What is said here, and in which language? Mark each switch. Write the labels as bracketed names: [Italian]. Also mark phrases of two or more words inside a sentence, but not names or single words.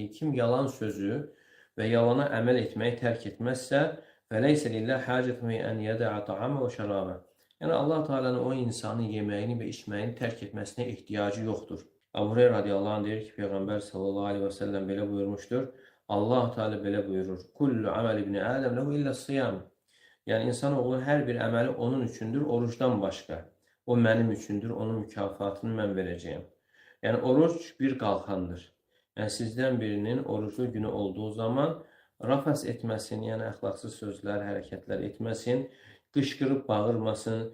[Azerbaijani] Kim yalan sözü və yalana əməl etməyi tərk etməzsə, [Arabic] "فليس لله حاجة في أن يدع طعامه وشرابه." [Azerbaijani] Yəni Allah Taala'nın o insanın yeməyini və içməyini tərk etməsinə ehtiyacı yoxdur. Əbu Hüreyrə [Arabic] رضي الله عنه [Azerbaijani] deyir ki, Peyğəmbər [Arabic] صلى الله عليه وسلم [Azerbaijani] belə buyurmuşdur. Allah Teala belə buyurur. [Arabic] كل عمل ابن آدم له إلا الصيام. [Azerbaijani] Yəni insanoğlu hər bir əməli onun üçündür, orucdan başqa. O mənim üçündür, onun mükafatını mən verəcəyəm. Yəni oruc bir qalxandır. Yəni sizdən birinin oruclu günü olduğu zaman rəfəs etməsin, yəni əxlaqsız sözlər, hərəkətlər etməsin, qışqırıb bağırmasın.